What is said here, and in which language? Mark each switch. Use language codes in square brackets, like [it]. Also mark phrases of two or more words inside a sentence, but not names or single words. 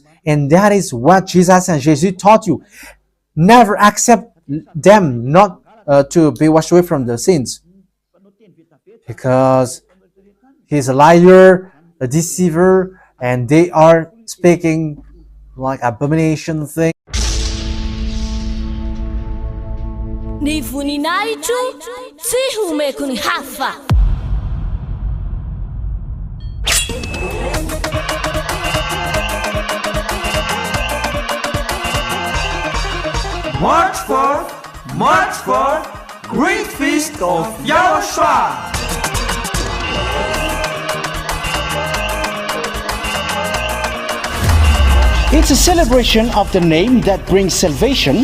[en] And that is what Jesus and Jesus taught you. Never accept them not to be washed away from the sins, because he's a liar, a deceiver, and they are speaking like abomination thing. [mg] Ny voninahitro tsy homeko ny hafa. [en] March 4th, Great Feast of YAHOSHUAH. It's a celebration of the name that brings salvation,